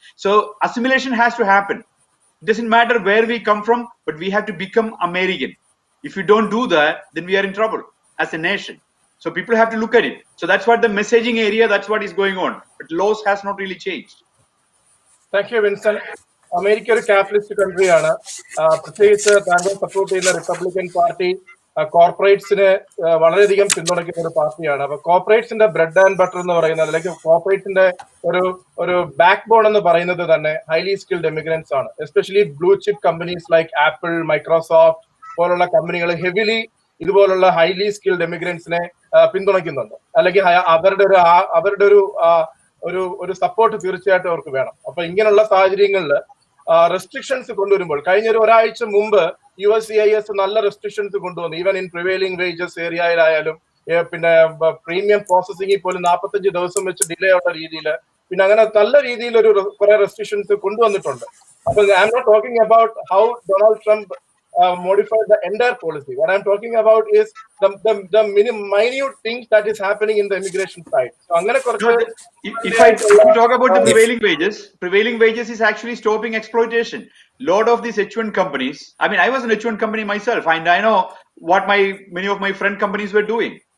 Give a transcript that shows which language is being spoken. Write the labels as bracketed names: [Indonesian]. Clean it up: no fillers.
[English] So assimilation has to happen. It doesn't matter where we come from, but we have to become American. If you don't do that, then we are in trouble as a nation. So people have to look at it. So that's what the messaging area, that's what is going on. But laws has not really changed. Thank you, Vincent. [Malayalam] America ഒരു capitalist കൺട്രിയാണ്. പ്രത്യേകിച്ച് താങ്കൾ support ചെയ്യുന്ന Republican party കോർപ്പറേറ്റ്സിനെ വളരെയധികം പിന്തുണയ്ക്കുന്ന ഒരു പാർട്ടിയാണ്. അപ്പൊ കോർപ്പറേറ്റ്സിന്റെ bread and butter എന്ന് പറയുന്നത്, അല്ലെങ്കിൽ കോർപ്പറേറ്റ്സിന്റെ ഒരു ബാക്ക് ബോൺ എന്ന് പറയുന്നത് തന്നെ ഹൈലി സ്കിൽഡ് എമിഗ്രൻസ് ആണ്. Especially blue chip companies like apple, Microsoft പോലുള്ള കമ്പനികൾ ഹെവിലി ഇതുപോലുള്ള ഹൈലി സ്കിൽഡ് എമിഗ്രൻസിനെ പിന്തുണയ്ക്കുന്നുണ്ട്. അല്ലെങ്കിൽ അവരുടെ ഒരു സപ്പോർട്ട് തീർച്ചയായിട്ടും അവർക്ക് വേണം. അപ്പൊ ഇങ്ങനെയുള്ള സാഹചര്യങ്ങളിൽ റെസ്ട്രിക്ഷൻസ് കൊണ്ടുവരുമ്പോൾ, കഴിഞ്ഞ ഒരാഴ്ച മുമ്പ് USCIS നല്ല റെസ്ട്രിക്ഷൻസ് കൊണ്ടുവന്നു. ഈവൻ ഇൻ പ്രിവെയിലിംഗ് വേജസ് ഏരിയയിലായാലും, പിന്നെ പ്രീമിയം പ്രോസസിംഗിൽ പോലും 45 ദിവസം വെച്ച് ഡിലേ ഉള്ള രീതിയിൽ, പിന്നെ അങ്ങനെ നല്ല രീതിയിൽ കുറെ റെസ്ട്രിക്ഷൻസ് കൊണ്ടുവന്നിട്ടുണ്ട്. [English] അപ്പൊ I am not talking about how Donald Trump modified the entire policy. What I'm talking about is the minute things that is happening in the immigration side. So, if I talk about the prevailing wages is actually stopping exploitation. Lot of these H1 companies, I mean, I was an H1 company myself, and I know what many of my friend companies were doing.